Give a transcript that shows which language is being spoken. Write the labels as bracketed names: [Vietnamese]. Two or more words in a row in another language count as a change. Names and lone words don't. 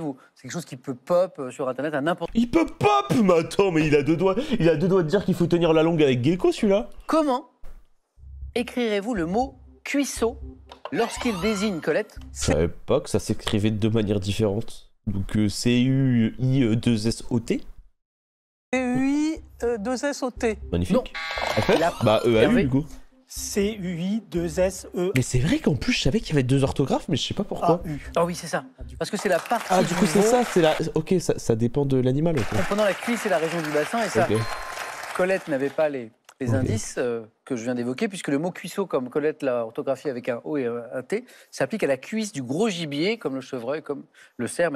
[French] C'est quelque chose qui peut pop sur Internet à n'importe. Il peut pop. Mais attends, mais il a deux doigts de dire qu'il faut tenir la langue avec Gecko, celui-là. Comment écrirez-vous le mot cuisseau lorsqu'il désigne Colette? Je savais pas que ça s'écrivait de deux manières différentes. Donc C-U-I-2-S-O-T. C-U-I-2-S-O-T. Magnifique. Non. En fait, La- bah EAU Hervé. du coup. C-U-I-2-S-E-A-U. Mais c'est vrai qu'en plus je savais qu'il y avait deux orthographes, mais je sais pas pourquoi. Ah oui, c'est ça. Parce que c'est la partie. Ah du coup c'est mot ça, c'est la. Ok, ça dépend de l'animal. Ok. comprenant la cuisse et la région du bassin. Et ça, Ok. Colette n'avait pas les Ok. indices que je viens d'évoquer, puisque le mot cuisseau, comme Colette l'a orthographié avec un O et un T, s'applique à la cuisse du gros gibier, comme le chevreuil, comme le cerf.